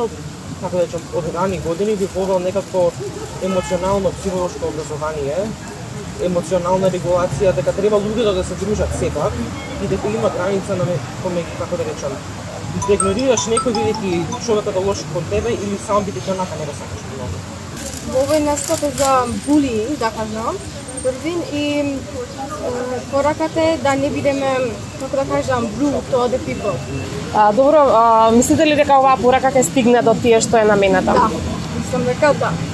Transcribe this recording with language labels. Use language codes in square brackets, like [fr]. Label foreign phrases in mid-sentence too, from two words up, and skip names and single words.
[mk] Јас лично како да речем, од рани години би повел некакво емоционално психолошко образование, емоционална регулација, дека треба луѓето да се дружат сепак и дека има граница на како да речем, да игнорираш некој бидејќи човекот е лош кон тебе или сам бидејќи онака не го сакаш многу. Во овој настап е за булиинг, да кажам, првин и пораката е да не бидеме, како да кажам, [en] rude to other people. [mk] Добро, мислите ли дека оваа порака ќе стигне до тие што е намената? Да, сам рекал да.